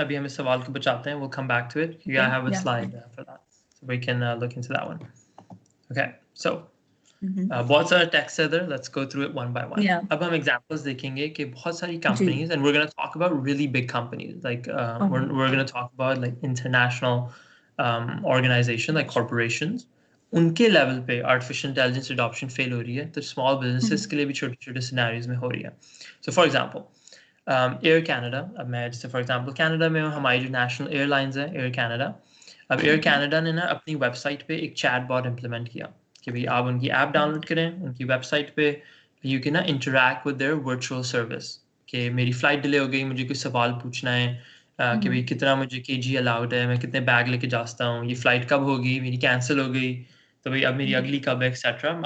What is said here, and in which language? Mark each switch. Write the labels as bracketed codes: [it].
[hi] अभी हम इस सवाल को बचाते हैं. [en] We'll come back to it. Yeah, I have a slide for that, so we can look into that one. [hi] Okay, so बहुत सारा text है इधर. [en] Let's go through it one by one. Yeah. [hi] अब हम examples देखेंगे कि बहुत सारी जी. [en] companies, and we're going to talk about really big companies. Like we're going to talk about like international organization, like corporations. [hi] उनके level पे artificial intelligence adoption fail हो रही है, तो small businesses के लिए भी छोटे छोटे scenarios में हो रही है. So for example, air Canada, अब मैं जैसे फॉर एग्जांपल कनाडा में हमारी जो नेशनल एयरलाइंस है एयर कैनेडा, अब एयर कैनेडा ने ना अपनी वेबसाइट पे एक चैट बॉट इम्प्लीमेंट किया कि भाई आप उनकी ऐप डाउनलोड करें, उनकी वेबसाइट पे [en] you can ना interact with their virtual service, [hi] कि मेरी फ़्लाइट डिले हो गई, मुझे कुछ सवाल पूछना है, कि भाई कितना मुझे केजी अलाउड है, मैं कितने बैग लेके जा सकता हूँ, ये फ़्लाइट कब होगी, मेरी कैंसिल हो गई, तो भाई अब मेरी अगली कब है, एक्सेट्रा.